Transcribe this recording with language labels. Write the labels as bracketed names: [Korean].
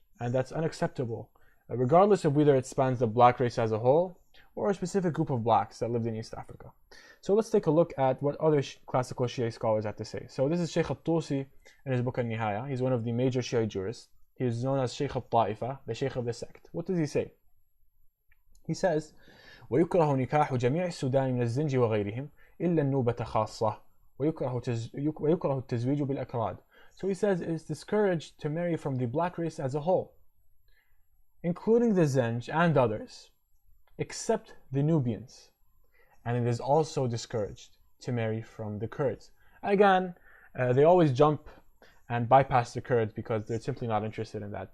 [English] And that's unacceptable, regardless of whether it spans the black race as a whole or a specific group of blacks that lived in East Africa. So let's take a look at what other classical Shia scholars have to say. So this is Sheikh al-Tusi in his book al-Nihaya. He's one of the major Shia jurists. He is known as Sheikh al-Ta'ifa, the Sheikh of the sect. What does he say? He says, [Arabic] ويكره نكاح جميع السودان من الزنج وغيرهم إلا النوبة خاصة ويكره التزويج بالأكراد. [English] So he says it's discouraged to marry from the black race as a whole, including the Zenj and others, except the Nubians. And it is also discouraged to marry from the Kurds. Again, they always jump and bypass the Kurds because they're simply not interested in that.